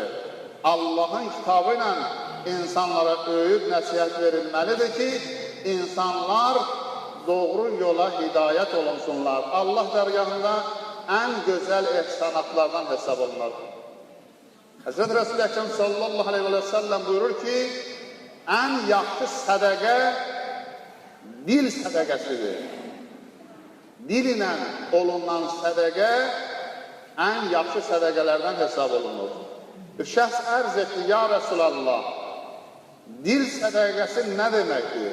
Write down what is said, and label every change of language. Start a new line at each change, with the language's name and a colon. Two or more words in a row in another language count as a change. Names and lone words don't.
Azerbaijani: Allah'ın kitabı ile insanlara öğüt nəsihət verilmelidir ki, insanlar doğru yola hidayət olunsunlar. Allah dərgahında
Turkish: en güzel
Azerbaijani: ehsanatlardan hesab olunur. Hazreti Resul-i Ekrem
Arabic: صلى الله عليه وسلم
Azerbaijani: buyurur ki, en yaxşı sədəqə dil sədəqəsidir. Dil ilə olunan sədəqə en yaxşı sədəqələrdən hesab olunur. Bir şəxs ərz etdi,
Arabic: يا رسول الله,
Azerbaijani: dil sədəqəsi nə deməkdir?